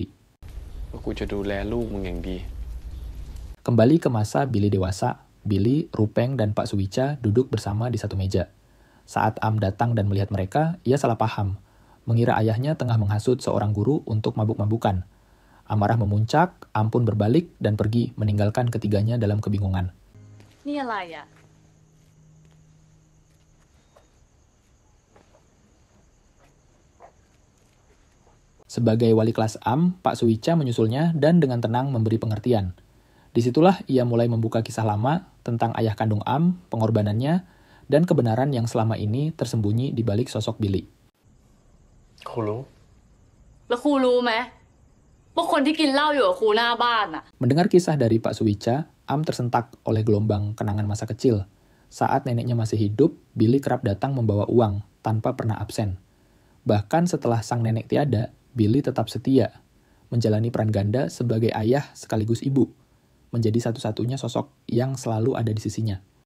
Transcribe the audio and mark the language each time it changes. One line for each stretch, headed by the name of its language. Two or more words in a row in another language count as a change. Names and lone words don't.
Indonesian: Kembali ke masa Billy dewasa, Billy, Rupeng, dan Pak Suwica duduk bersama di satu meja. Saat Am datang dan melihat mereka, ia salah paham. Mengira ayahnya tengah menghasut seorang guru untuk mabuk-mabukan. Amarah memuncak, Am pun berbalik dan pergi meninggalkan ketiganya dalam kebingungan.
Thai: นี่อะไรอะ
Indonesian: Sebagai wali kelas Am, Pak Suwica menyusulnya dan dengan tenang memberi pengertian. Disitulah ia mulai membuka kisah lama tentang ayah kandung Am, pengorbanannya, dan kebenaran yang selama ini tersembunyi di balik sosok Billy.
Thai: ครูรู้ แล้วครูรู้ไหมว่าคนที่กินเหล้าอยู่กับครูหน้าบ้านอะ
Indonesian: Mendengar kisah dari Pak Suwica, Am tersentak oleh gelombang kenangan masa kecil. Saat neneknya masih hidup, Billy kerap datang membawa uang tanpa pernah absen. Bahkan setelah sang nenek tiada, Billy tetap setia, menjalani peran ganda sebagai ayah sekaligus ibu, menjadi satu-satunya sosok yang selalu ada di sisinya.